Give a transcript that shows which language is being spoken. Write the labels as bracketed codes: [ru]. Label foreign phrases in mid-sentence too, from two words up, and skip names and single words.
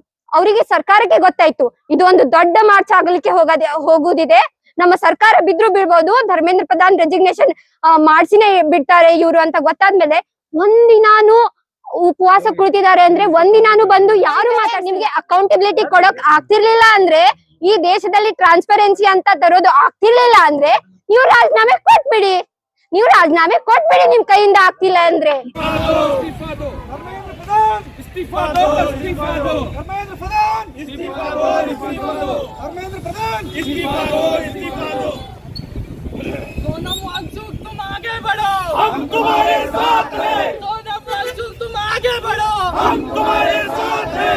[kn] ಅವರಿಗೆ ಸರ್ಕಾರಕ್ಕೆ ಗೊತ್ತಾಯ್ತು ಇದು ಒಂದು ದೊಡ್ಡ ಮಾರ್ಚ್ ಆಗಲಿಕ್ಕೆ ಹೋಗುದಿದೆ, ನಮ್ಮ ಸರ್ಕಾರ ಬಿದ್ರು ಬೀಳ್ಬಹುದು, ಧರ್ಮೇಂದ್ರ ಪ್ರಧಾನ್ ರೆಸಿಗ್ನೇಷನ್ ಮಾಡ್ಸಿನೇ ಬಿಡ್ತಾರೆ ಇವ್ರು ಅಂತ ಗೊತ್ತಾದ್ಮೇಲೆ ಒಂದಿನಾನು ಉಪವಾಸ ಕುಳಿತಿದ್ದಾರೆ. ಅಂದ್ರೆ ಒಂದಿನಾನು ಬಂದು ಯಾರು ನಿಮ್ಗೆ ಅಕೌಂಟಬಿಲಿಟಿ ಕೊಡೋಕ್ ಆಗ್ತಿರ್ಲಿಲ್ಲ ಅಂದ್ರೆ, ಈ ದೇಶದಲ್ಲಿ ಟ್ರಾನ್ಸ್ಪರೆನ್ಸಿ ಅಂತ ತರೋದು ಆಗ್ತಿರ್ಲಿಲ್ಲ ಅಂದ್ರೆ ನೀವು ರಾಜೀನಾಮೆ ಕೊಟ್ಬಿಡಿ, ನಿಮ್ ಕೈಯಿಂದ ಆಗ್ತಿಲ್ಲ ಅಂದ್ರೆ. [hi] सोनम वांगचुक तुम आगे बढ़ो, हम तुम्हारे साथ हैं। सोनम वांगचुक तुम आगे बढ़ो, हम तुम्हारे साथ हैं।